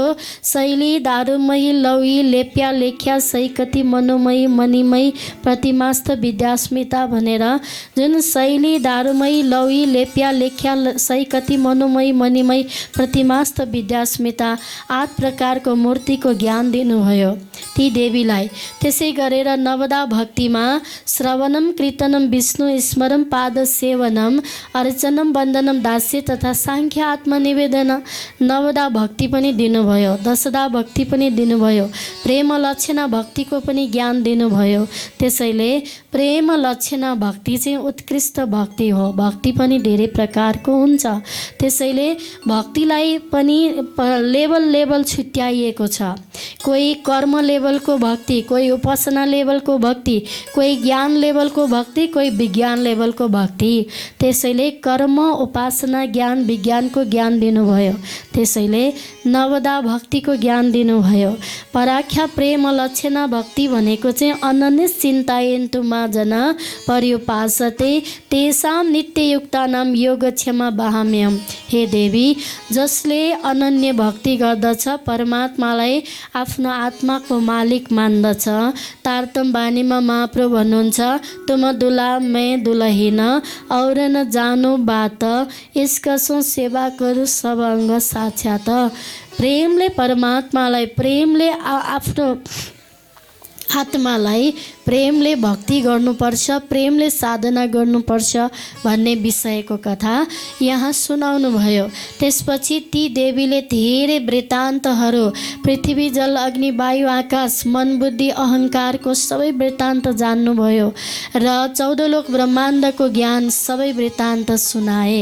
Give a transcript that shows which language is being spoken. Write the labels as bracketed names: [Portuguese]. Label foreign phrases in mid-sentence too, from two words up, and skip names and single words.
[Nepali] शैली, दारुमयी, लौई, लेप्या, लेख्या, सैकती, मनोमयी, मणिमयी, प्रतिमास्थ, विद्यास्मिता भनेर जुन शैली, दारुमयी, लौई, लेप्या, लेख्या, सैकती, मनोमयी, मणिमयी, प्रतिमास्थ, विद्यास्मिता 8 प्रकारको मूर्तिको ज्ञान दिनुभयो ती देवीलाई। त्यसै गरेर नवदा भक्तिमा श्रवणम, कीर्तनम, विष्णु स्मरण, पाद सेवनम, अर्चनम, वन्दनम, दास्य तथा साङ्ख्य आत्मनिवेदन नवदा भक्ति पनि दिनुभयो। दशदा भक्ति पनि दिनुभयो। प्रेम लक्षणा भक्तिको पनि ज्ञान दिनुभयो। त्यसैले प्रेम लक्षणा भक्ति चाहिँ उत्कृष्ट भक्ति हो। भक्ति पनि धेरै प्रकारको हुन्छ। त्यसैले भक्तिलाई पनि लेभल छुट्याइएको छ। कोही कर्म लेभलको भक्ति, कोही उपासना लेभलको भक्ति, कोही ज्ञान लेभलको भक्ति, कोही विज्ञान लेभलको भक्ति। त्यसैले कर्म, उपासना, ज्ञान, विज्ञानको ज्ञान दिनुभयो। त्यसैले नवदा भक्तिको ज्ञान दिनुभयो। पराख्या प्रेम लक्षणा भक्ति भनेको चाहिँ [Sanskrit] अनन्य चिन्तायन्तु मा जना पर्युपासते तेषां नित्ययुक्तानां योगक्षेमा वहाम्यहम्। [Nepali] हे देवी, जसले अनन्य भक्ति गर्दछ, परमात्मालाई आफ्नो आत्माको मालिक मान्दछ, तारतम बानीमा महाप्रभु भन्नुहुन्छ, [Hindi] तुम दुला मैं दुलहीन और न जानो बात, यसकसो सेवा करू सब अङ्ग साक्षात। [Nepali] प्रेमले परमात्मालाई, प्रेमले आफ्नो आत्मालाई, प्रेमले भक्ति गर्नुपर्छ, प्रेमले साधना गर्नुपर्छ भन्ने विषयको कथा यहाँ सुनाउनु भयो। त्यसपछि ती देवीले धेरै वृत्तान्तहरू, पृथ्वी, जल, अग्नि, वायु, आकाश, मन, बुद्धि, अहङ्कारको सबै वृत्तान्त जान्नुभयो र 14 लोक ब्रह्माण्डको ज्ञान सबै वृत्तान्त सुनाए।